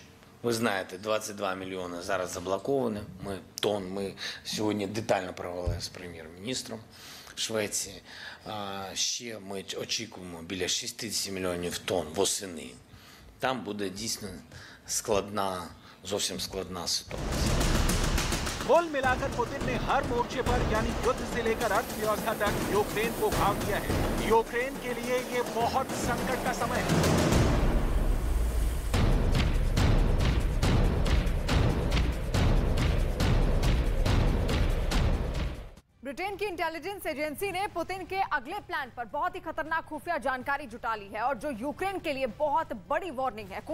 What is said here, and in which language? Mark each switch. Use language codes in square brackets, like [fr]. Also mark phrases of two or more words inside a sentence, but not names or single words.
[uk] Ви знаєте, 22 мільйони зараз заблоковані. Ми сьогодні детально провели з прем'єр-міністром Швеції. Ще ми очікуємо біля 60 мільйонів тонн восени. Там буде дійсно зовсім складна ситуація. [hi] कुल मिलाकर पुतिन ने हर मोर्चे पर यानी युद्ध से लेकर अर्थव्यवस्था तक यूक्रेन को घाव दिया है। यूक्रेन के लिए ये बहुत संकट का समय है। ब्रिटेन की [en] intelligence agency [hi] ने पुतिन के अगले प्लान पर बहुत ही खतरनाक खुफिया जानकारी जुटा ली है और जो यूक्रेन के लिए बहुत बड़ी वार्निंग है।